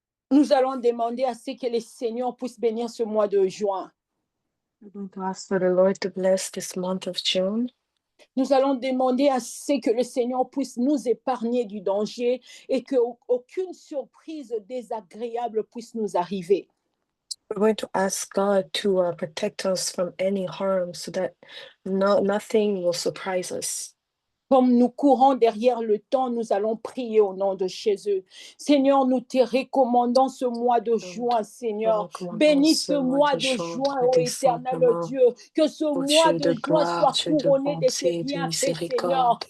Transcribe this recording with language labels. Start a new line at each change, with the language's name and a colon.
French: Nous allons demander à ce que les Seigneurs puissent bénir ce mois de juin.
English: I'm going to ask for the Lord to bless this month of June.
French: Nous allons demander à ce que le Seigneur puisse nous épargner du danger et qu'aucune surprise désagréable puisse nous arriver.
English: We're going to ask God to protect us from any harm so that nothing will surprise us.
French: Comme nous courons derrière le temps, nous allons prier au nom de Jésus. Seigneur, nous te recommandons ce mois de juin, Seigneur. Bénis ce mois de juin, ô éternel Dieu. Que ce mois de juin soit couronné de tes bienfaits, Seigneur.